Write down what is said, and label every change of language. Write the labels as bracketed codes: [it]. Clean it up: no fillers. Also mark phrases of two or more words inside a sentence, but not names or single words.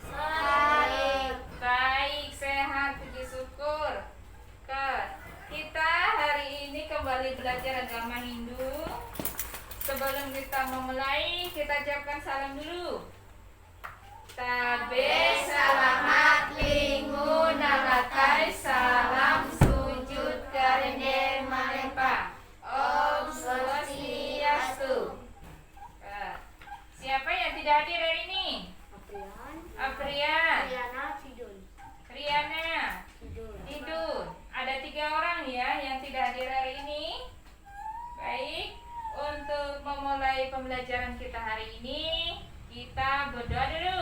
[id] Baik, sehat, puji syukur. Kita hari ini kembali belajar agama Hindu. Sebelum kita memulai, kita ucapkan salam dulu. [nij] Tabe salamat linggu nalakai salam sujud karene malempa. [sa] Om Swastiastu. [id] Siapa yang tidak hadir hari ini? Aprian. Riana. Tidun. Ada 3 orang ya yang tidak hadir hari ini. Baik, untuk memulai pembelajaran kita hari ini, kita berdoa dulu.